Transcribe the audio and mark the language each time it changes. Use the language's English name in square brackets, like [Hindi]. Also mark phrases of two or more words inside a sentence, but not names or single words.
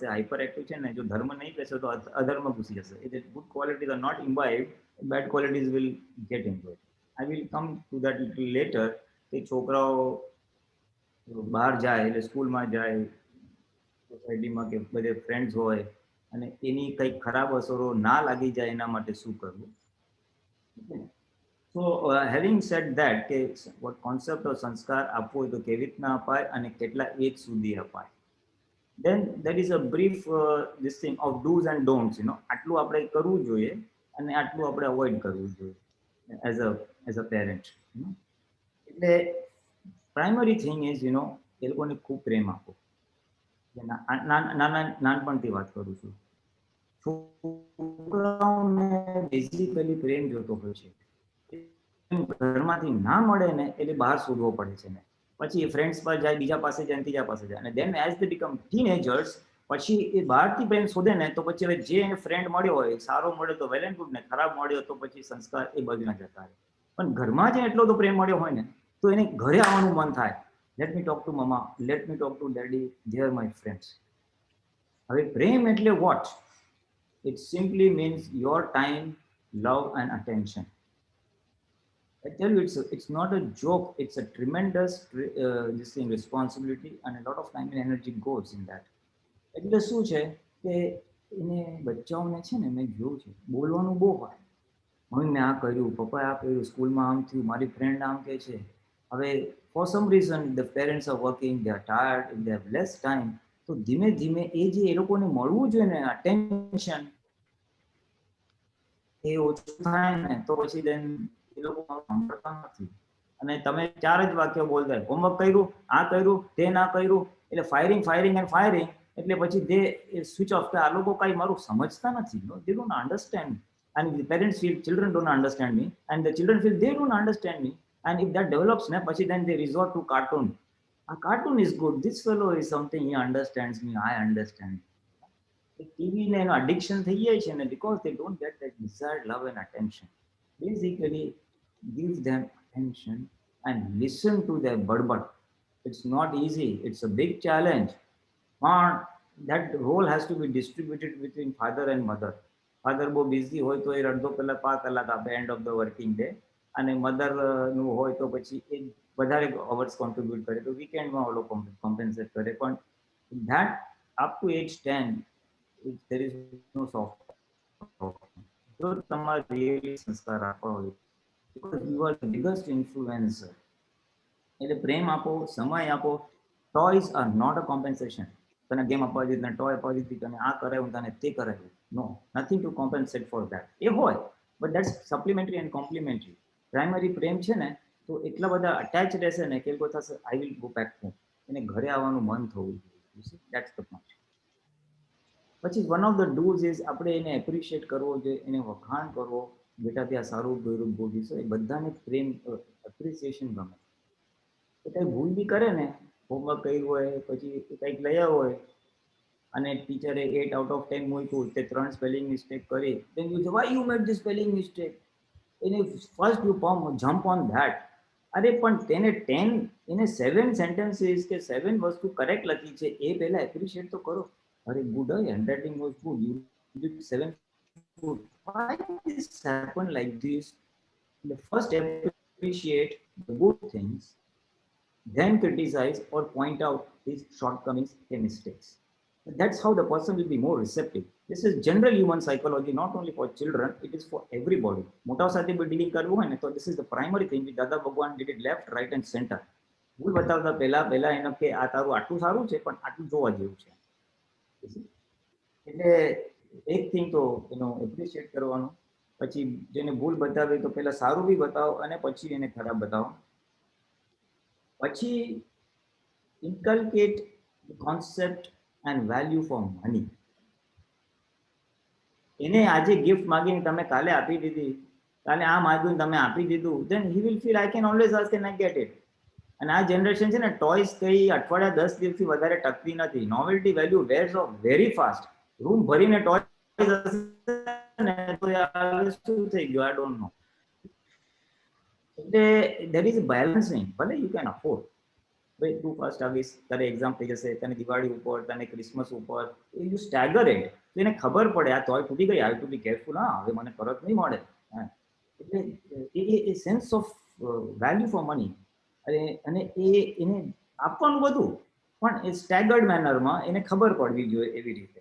[English] hyper active [Gujarati] છે ને, જો ધર્મ નહીં કહેશે તો અધર્મ ઘૂસી જશે. એટલે [English] good qualities are not imbibed, bad qualities will get into it. I will come to that little later. [Gujarati] કે છોકરાઓ બહાર જાય એટલે સ્કૂલમાં જાય, સોસાયટીમાં કે બધે ફ્રેન્ડ્સ હોય અને એની કંઈક ખરાબ અસરો ના લાગી જાય એના માટે શું કરવું. [English] So having said that [Gujarati] કે [English] what concept of [Gujarati] સંસ્કાર આપવો હોય તો કેવી રીતના અપાય અને કેટલા એજ સુધી અપાય. [English] Then there is a brief this thing of do's and don'ts. [Gujarati] આટલું આપણે કરવું જોઈએ અને આટલું આપણે અવોઇડ કરવું જોઈએ [English] as a parent. [Gujarati] એટલે [English] primary thing is [Gujarati] એ લોકોને ખૂબ પ્રેમ આપો. નાનપણથી વાત કરું છું. છોકરાઓને બેઝિકલી પ્રેમ જોતો હોય છે. ઘરમાંથી ના મળે ને એટલે બહાર શોધવો પડે છે ને. પછી એ ફ્રેન્ડ્સ પર જાય, બીજા પાસે જાય, ત્રીજા પાસે જાય. અને [English] then as they become teenagers [Gujarati] પછી એ બહારથી પ્રેમ શોધે ને તો પછી હવે જે એને ફ્રેન્ડ મળ્યો હોય, સારો મળ્યો તો [English] well and good, [Gujarati] ને ખરાબ મળ્યો તો પછી સંસ્કાર એ બાજુના જતા રહે. પણ ઘરમાં જે એટલો તો પ્રેમ મળ્યો હોય ને તો એને ઘરે આવવાનું મન થાય. [English] let me talk to mama, let me talk to daddy, they are my friends. [Gujarati] હવે પ્રેમ એટલે વોટ? [English] It simply means your time, love and attention. I tell you, it's not a joke. It's a tremendous this thing, responsibility, and a lot of time and energy goes in that. [Gujarati] એટલે શું છે કે એને બચ્ચાઓને છે ને મેં જોયું છે બોલવાનું બહુ હોય મમ્મી આ કર્યું, પપ્પાએ આ કર્યું, સ્કૂલમાં આમ થયું, મારી ફ્રેન્ડ આમ કહે છે. [English] હવે for some reason the parents are working, they are tired, they have less time. [Gujarati] તો ધીમે ધીમે એ જે એ લોકોને મળવું જોઈએ ને અટેન્શન, એ ઓછું થાય ને તો પછી દેન એ લોકો સાંભળતા નથી. અને તમે 4 જ વાક્ય બોલતા, હોમવર્ક કર્યું, આ કર્યું, તે ના કર્યું, એટલે [English] firing firing and firing. [Gujarati] એટલે પછી [English] they switch off. [Gujarati] આ લોકો કઈ મારું સમજતા નથી. [English] they don't understand. And the parents feel children don't understand me, and the children feel they don't understand me. And if that develops, then they resort to cartoon. A cartoon is good. This fellow is something, he understands me, I understand. [Gujarati] ટીવી ને એનો addiction થઈ જાય છે ને, [English] because they don't get that desired love and attention. Basically, give them attention and listen to their budbud. It's not easy. It's a big challenge. But that role has to be distributed between father and mother. [Gujarati] ફાધર બહુ બિઝી હોય તો એ અડધો કલાક 5 કલાક આપે [English] end of the working day, [Gujarati] અને મધર નું હોય તો પછી એ વધારે [English] hours contribute [Gujarati] કરે, તો વીકેન્ડમાં ઓલો કોમ્પેન્સેટ કરે. [English] પણ that up to age 10 there is no soft. [Gujarati] જો તમારે રિયલી સંસ્કાર આપવા હોય, [English] because you are the biggest influencer. [Gujarati] એટલે પ્રેમ આપો, સમય આપો. [English] toys are not a compensation. [Gujarati] તને ગેમ આપવા દીધી, તને ટોય આપવા દીધી, તને આ કરાવ્યું, તને તે કરાવ્યું. [English] no, nothing to compensate for that. [Gujarati] એ હોય, [English] but that's supplementary and complementary. [Gujarati] પ્રાઇમરી પ્રેમ છે ને, તો એટલા બધા અટેચ રહેશે ને કે એ લોકો થશે [English] I will go back home. [Gujarati] એને ઘરે આવવાનું મન થવું જોઈએ. [English] that's the point. [Gujarati] પછી [English] one of the do's is [Gujarati] આપણે એને એપ્રિશિએટ કરવો જોઈએ, એને વખાણ કરવો. બેટા ત્યાં સારું કર્યું, બોલીશ. એ બધાને પ્રેમ એપ્રિસિએશન ગમે. એ કંઈ ભૂલ બી કરે ને, હોમવર્ક કર્યું હોય, પછી કંઈક લઈ આવ્યો હોય અને ટીચરે [English] 8 out of 10 [Gujarati] મૂક્યું, તે 3 [English] spelling mistake [Gujarati] કરી, [English] then you say why you made this spelling mistake. એને first you jump on that. [Gujarati] અરે પણ તેને 10, એને 7 sentences કે 7 વસ્તુ કરેક્ટ લખી છે, એ પહેલા એપ્રિશિએટ તો કરો. [English] અરે good, handwriting was good, you did 7 good. Why this happen like this? The first appreciate the good things, then criticize or point out his shortcomings and mistakes. That's how the person will be more receptive. This is general human psychology, not only for children, it is for everybody. [Gujarati] મોટા સાથે ડીલિંગ કરવું હોય ને, તો [English] this is the primary thing. દાદા ભગવાન did it left, right and center. [Gujarati] ભૂલ બતાવતા પહેલા એને કે આ તારું આટલું સારું છે, પણ આટલું જોવા જેવું છે. એટલે એક થિંગ તો એનો એપ્રિશિએટ કરવાનું. પછી જેને ભૂલ બતાવે તો પહેલા સારું બી બતાવો અને પછી એને ખરાબ બતાવો. [English] પછી inculcate the concept and value for money. [Gujarati] એને આજે ગિફ્ટ માંગીને તમે કાલે આપી દીધી, કાલે આ માંગ્યું તમે આપી દીધું, [English] then he will feel I can always ask and I get it. [Gujarati] અને આ જનરેશન છે ને, ટોયસ કઈ અઠવાડિયા 10 દિવસથી વધારે ટકતી નથી. [English] novelty value wears off very fast. [Gujarati] રૂમ ભરીને ટોયસ હશે ને તો શું થઈ ગયું, [English] I don't know. એટલે there is a balancing. ભલે you can afford. [Gujarati] ભાઈ તું ફર્સ્ટ આવીશ, તારે એક્ઝામ થઈ જશે, તને દિવાળી ઉપર, તને ક્રિસમસ ઉપર, [English] you stagger it. [Gujarati] તો એને ખબર પડે આ તોય તૂટી ગઈ, [English] I to be careful. [Gujarati] હા, હવે મને પરત નહીં મળે. એટલે એ [English] sense of value for money. [Gujarati] અને એને આપવાનું બધું, પણ એ સ્ટેગર્ડ મેનરમાં એને ખબર પડવી જોઈએ એવી રીતે.